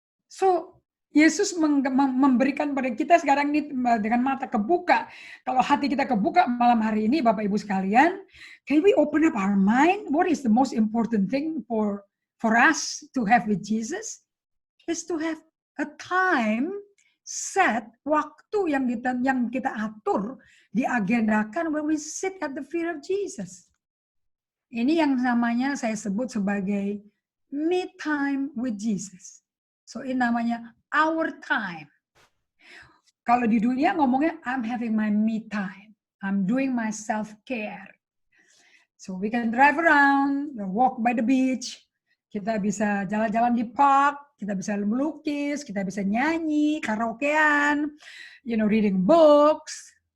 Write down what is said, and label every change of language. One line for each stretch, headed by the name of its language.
Indonesian: So, Yesus memberikan pada kita sekarang ini dengan mata kebuka. Kalau hati kita kebuka malam hari ini, Bapak Ibu sekalian,
English: can we open up our mind? What is the most important thing for us to have with Jesus? Is to have a time set,
Indonesian: waktu yang kita atur, diagendakan
English: when we sit at the feet of Jesus.
Indonesian: Ini yang namanya saya sebut sebagai me time with Jesus.
English: So
Indonesian: ini namanya
English: our time.
Indonesian: Kalau di dunia ngomongnya
English: I'm having my me time. I'm doing my self-care. So we can drive around, walk by the beach.
Indonesian: Kita bisa jalan-jalan di park, kita bisa melukis, kita bisa nyanyi, karaokean,
English: reading books.